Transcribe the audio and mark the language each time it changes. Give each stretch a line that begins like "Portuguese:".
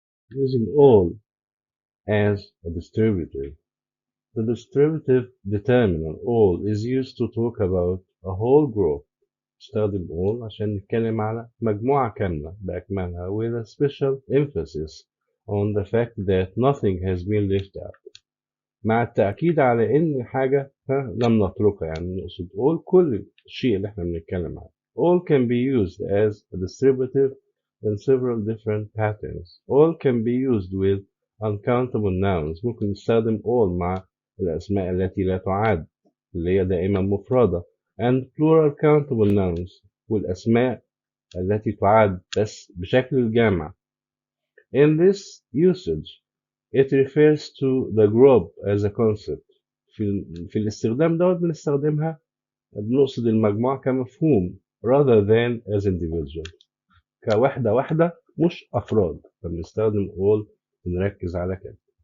English: Using all as a distributive. The distributive determinant all is used to talk about a whole group.
Arabic: استخدم all عشان نتكلم على مجموعة كاملة بأكملها
English: with a special emphasis on the fact that nothing has been left out.
Arabic: مع التأكيد على إن حاجة لم نتركها. يعني نقصد all كل الشيء اللي احنا بنتكلم عنه.
English: All can be used as a distributive in several different patterns. All can be used with uncountable nouns.
Arabic: ممكن نستخدم all مع الأسماء التي لا تعد اللي هي دائما مفردة
English: and plural countable nouns
Arabic: والأسماء التي تعد بس بشكل الجمع.
English: In this usage it refers to the group as a concept.
Arabic: في الاستخدام دوت بنستخدمها بنقصد المجموعة كمفهوم
English: rather than as individual،
Arabic: كوحدة واحدة مش أفراد، فبنستخدم all ونركز على كده.